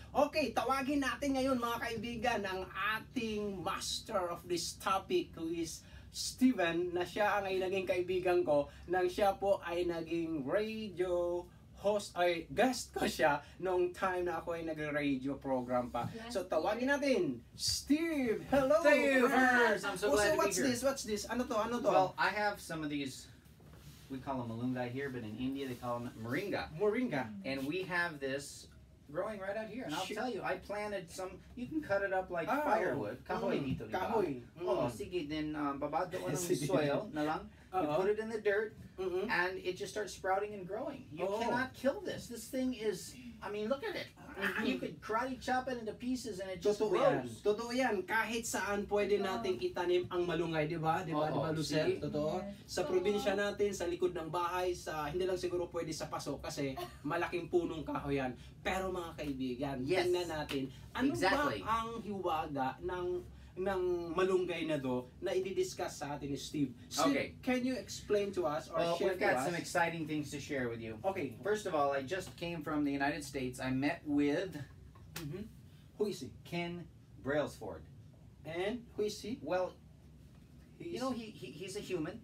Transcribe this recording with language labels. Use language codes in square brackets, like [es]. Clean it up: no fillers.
[tl] Okay, tawagin natin ngayon mga kaibigan ang ating [en] master of this topic, who is Steven, [tl] na siya ang ay naging kaibigan ko nang siya po ay naging radio host ay guest ko siya nung time na ako ay nag-radio program pa. So tawagin natin Steve. Hello. [en] Steve, I'm so glad to be here. What's this? [tl] Ano to? [en] Well, I have some of these. We call them malunggay here, but in India they call them moringa. Moringa. And we have this growing right out here. And I'll tell you, I planted some. You can cut it up like firewood. [tl] Kahoy dito, diba? Kahoy. Oh, sige, then babado ko ng soil na lang. [en] You put it in the dirt, and it just starts sprouting and growing. You cannot kill this. This thing is, I mean, look at it. You could karate chop it into pieces and it just grows. [tl] Totoo yan. Kahit saan pwede nating itanim ang malunggay, di ba? Di ba, Lucel? Totoo. Sa probinsya natin, sa likod ng bahay, sa hindi lang siguro pwede sa paso kasi malaking punong kahoy yan. Pero mga kaibigan, tingnan natin, ano ba ang hiwaga ng malunggay na do na i-discuss sa atin ni Steve. [en] Steve, can you explain to us or share to us? We've got some exciting things to share with you. Okay. First of all, I just came from the United States. I met with who is he? Ken Brailsford. And who is he? Well, you know, he's a human.